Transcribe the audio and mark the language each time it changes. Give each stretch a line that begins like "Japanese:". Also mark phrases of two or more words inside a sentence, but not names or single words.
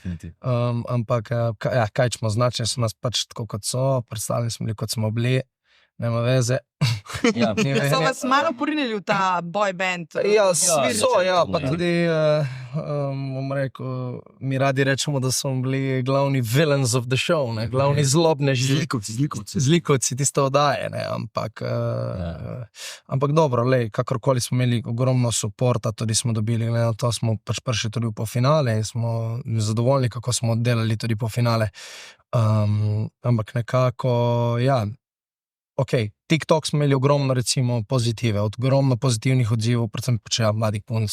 Slovenian: Ampak kaj smo označili, so nas pač tako kot so, predstavljali smo bili, kot smo bili.
Croatian: nema veze.
Slovenian: Ja, So vas malo porinili v ta boy band? Ja, ja, pa tudi, bom rekel, mi radi rečemo, da smo bili glavni
English: villains of the show,
Slovenian: ne? Glavni zlobneži. Zlikovci tiste oddaje, ne? Ampak dobro, kakorkoli smo imeli ogromno suporta, tudi smo dobili, ne? To smo pač prišli tudi po finale in smo zadovoljni, kako smo oddelali tudi po finale. Ampak nekako, ja, TikTok smo imeli ogromno, recimo, pozitive, ogromno pozitivnih odzivov, predvsem počeja mladih punc.